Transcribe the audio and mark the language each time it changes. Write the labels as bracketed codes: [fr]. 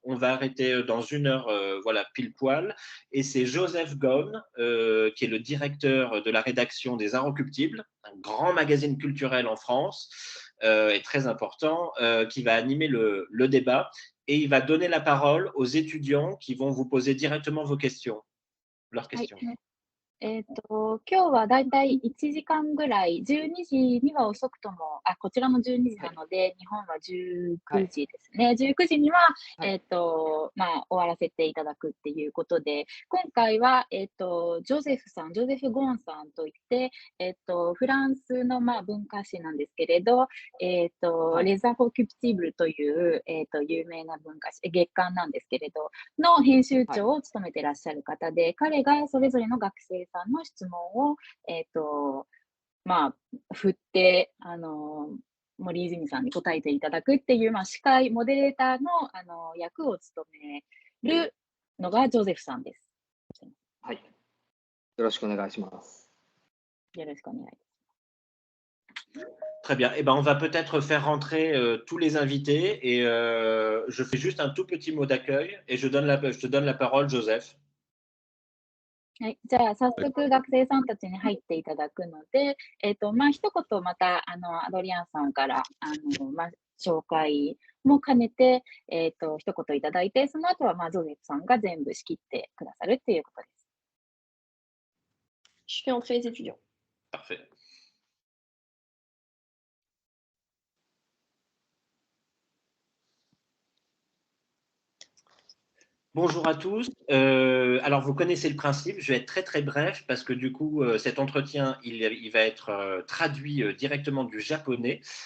[fr] On va arrêter dans une heure, voilà, pile poil. Et c'est Joseph Ghosn, qui est le directeur de la rédaction des Inrecuptibles, un grand magazine culturel en France et très important, qui va animer le débat. Et il va donner la parole aux étudiants qui vont vous poser directement leurs はい。 questions. [ja] 今日はだいたい1時間ぐらい、12時には遅くとも、こちらの12時はい。なので、日本は19 はい。時ですね。19時には、はい。終わらせていただくっていうことで、今回は、ジョゼフさん、ジョゼフ・ゴーンさんといって、フランスの、文化史なんですけれど、はい。レザ・フォキュプティブルという、有名な文化史、月刊なんですけれど、の編集はい。長を務めてらっしゃる方で、彼がそれぞれの学生さんの質問を、えっと、振って、森泉さんに答えていただくっていう、司会、モデレーターの、役を務めるのがジョゼフさんです。はい。よろしくお願いします。よろしくお願いします。 [fr] Très bien. Eh ben, on va peut-être faire rentrer tous les invités et je fais juste un tout petit mot d'accueil et je te donne la parole, Joseph. [ja] はい、じゃあ早はい。速学生さんたちに入っていただくので、一言また、アドリアンさんから、紹介も兼ねて、一言いただいて、その後は、ジョゼフさんが全部仕切ってくださるっていうことです。 [fr] Je fais entrer les étudiants. Parfait. Bonjour à tous. Alors, vous connaissez le principe. Je vais être très très bref parce que du coup, cet entretien, il va être traduit directement du japonais.